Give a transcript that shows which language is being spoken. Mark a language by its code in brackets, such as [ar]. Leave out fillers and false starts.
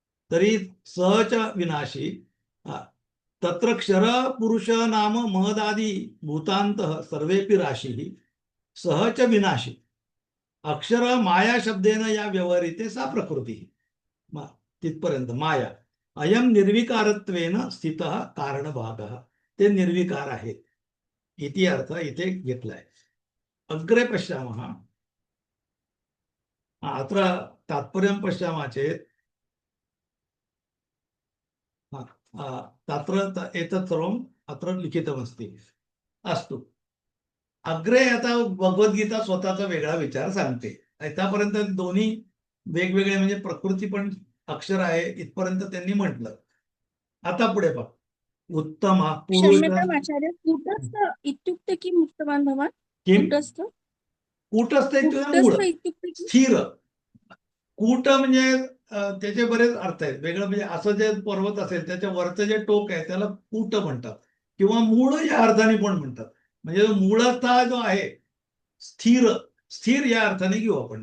[sa] तरी सहच विनाशी तत्र क्षर पुरुष नाम महदादी भूतांत सर्वेपि राशी सहच विनाशी अक्षर माया शब्देन या व्यवहरिते सा प्रकृती. [mr] तिथपर्यंत [sa] माया अयम निर्विकारत्वेन स्थित कारणभागः, [mr] ते निर्विकार आहेत इति अर्थ इथे घेतलाय. [sa] अग्रे पश्यामः. अत्र तात्पर्यं पश्यामः चेत् तत्र एतत् सर्वम् अत्र लिखितमस्ति. [mr] अस्तु, अग्रे आता भगवद्गीता स्वतःचा वेगळा विचार सांगते. आतापर्यंत दोन्ही वेगवेगळे म्हणजे प्रकृती पण अक्षर आहे इथपर्यंत त्यांनी म्हटलं. आता पुढे पहा. उत्तम [sa] क्षम्यताम् आचार्य, कूटस्थ इत्युक्ते किम् उक्तवान् भवान्? कूटस्थ [mr] कूटस्थ इत्युक्ते मूळ, [sa] इत्युक्ते किम्? [mr] स्थिर. कूट म्हणजे त्याचे बरेच अर्थ आहेत. वेगळं म्हणजे असं जे पर्वत असेल त्याच्या वरचं जे टोक आहे त्याला कूट म्हणतात किंवा मूळ या अर्थाने पण म्हणतात. म्हणजे मूळतः जो आहे स्थिर, स्थिर या अर्थाने घेऊ आपण.